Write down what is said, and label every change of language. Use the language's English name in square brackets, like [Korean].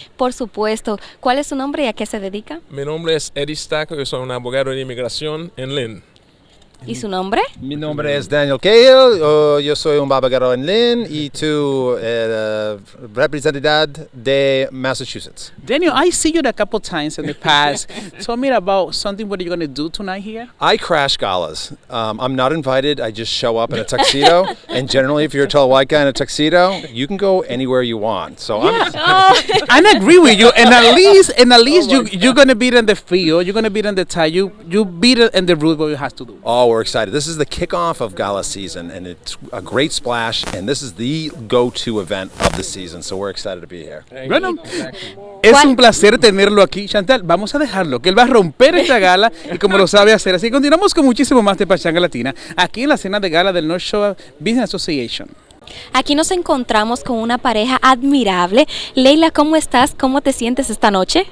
[Spanish] Por supuesto, ¿cuál es su nombre y a qué se dedica? Mi nombre es Eddie Stacco, yo soy un abogado de inmigración en Lynn. ¿Y su nombre? Mi nombre es Daniel Cahill, yo soy un abogado en Lynn y tu representante de Massachusetts. [English] Daniel, I see you a couple times in the past. Tell me about something what you're going to do tonight here. I crash galas. I'm not invited, I just show up in a tuxedo, and generally if you're a tall white guy in a tuxedo, you can go anywhere you want. So I agree with you, and at least you're going to be in the field, you're going to be in the tie, you be in the route what you have to do. Oh, we're excited. This is the kickoff of gala season, and it's a great splash, and this is the go-to event of the season, so we're excited to be here. [Spanish] Bueno, es un placer tenerlo aquí. Chantal, vamos a dejarlo, que él va a romper esta gala y como lo sabe hacer. Así que continuamos con muchísimo más de Pachanga Latina, aquí en la cena de gala del North Shore Business Association. Aquí nos encontramos con una pareja admirable. Leila, ¿cómo estás? ¿Cómo te sientes esta noche?